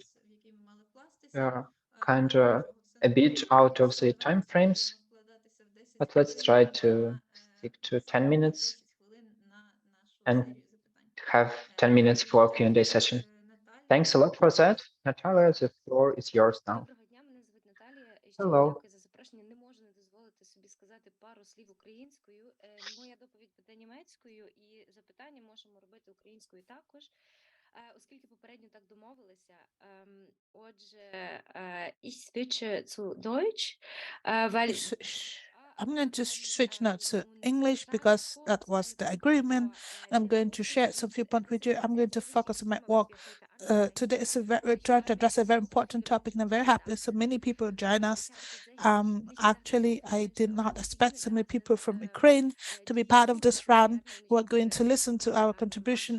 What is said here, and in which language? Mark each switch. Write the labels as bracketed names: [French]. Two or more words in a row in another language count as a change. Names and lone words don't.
[English] We are kind of a bit out of the time frames, but let's try to stick to 10 minutes and have 10 minutes for Q&A session. Thanks a lot for that. Natalia, the floor is yours now. Hello. [Ukrainian] за запрошення. Не можу не дозволити собі сказати пару слів українською. Моя доповідь буде німецькою, і запитання можемо робити українською також. Оскільки попередньо так домовилися, отже, [German] ich switche zu Deutsch, weil [English] I'm going to switch now to English because that was the agreement. I'm going to share some viewpoint with you. I'm going to focus on my work. Today is we're trying to address a very important topic, and I'm very happy so many people join us. Actually, I did not expect so many people from Ukraine to be part of this round who are going to listen to our contribution.